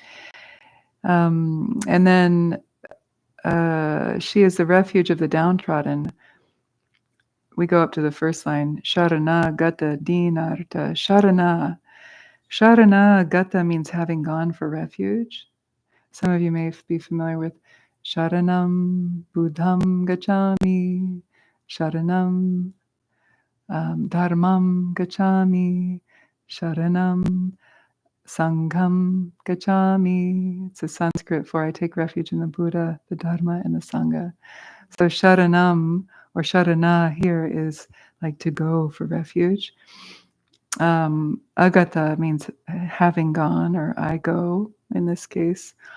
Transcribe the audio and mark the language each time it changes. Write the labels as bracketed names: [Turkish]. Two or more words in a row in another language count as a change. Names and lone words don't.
[English] And then she is the refuge of the downtrodden. We go up to the first line, [Sanskrit] शरण गत दीनार्त। शरण. शरण गत [English] means having gone for refuge. Some of you may be familiar with [Pali] Sharanam Buddham Gacchami, Sharanam Dharmam Gacchami, Sharanam Sangham Gacchami. [English] It's a Sanskrit for I take refuge in the Buddha, the Dharma, and the Sangha. So Sharanam or Sharana here is like to go for refuge. Agata means having gone, or I go in this case.